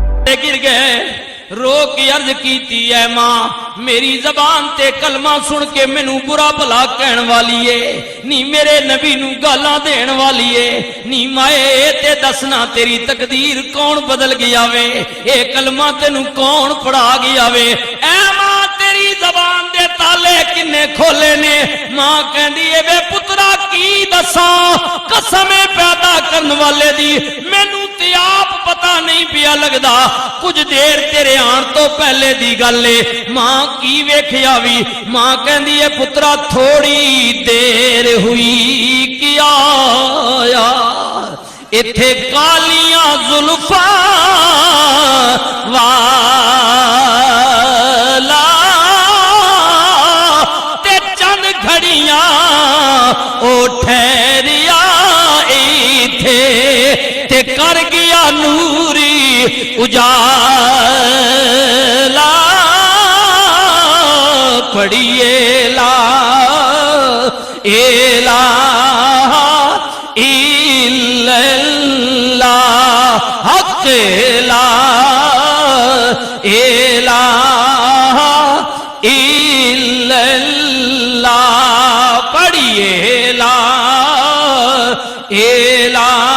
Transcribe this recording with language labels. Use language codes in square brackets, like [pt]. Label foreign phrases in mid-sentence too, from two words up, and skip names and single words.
[pa] تے گر گئے رو کے عرض کیتی ہے ماں میری زبان تے کلمہ سن کے مینوں برا بھلا کہن والی ہے نی میرے نبی نوں گالاں دین والی ہے نی مائے تے دسنا تیری تقدیر کون بدل گیا وے اے کلمہ تینوں کون پڑھا گیا وے اے ماں تیری زبان دے تالے کنے کھولے نے ماں کہندی اے وے پترا کی دساں قسم پیدا کرن والے دی مینوں تے آپ پتہ نہیں پیا لگدا کچھ دیر تیرے آن تو پہلے دی گل ہے ماں کی ویکھیا وی ماں کہندی اے پترا تھوڑی دیر ہوئی کیا ایتھے کالیاں زلفاں والا تے چند گھڑیاں او ٹھہریا ایتھے تے کر گیا نوری اجالا پڑھیے لا [ar] الہ الا اللہ حق لا الہ الا اللہ پڑھیے لا الہ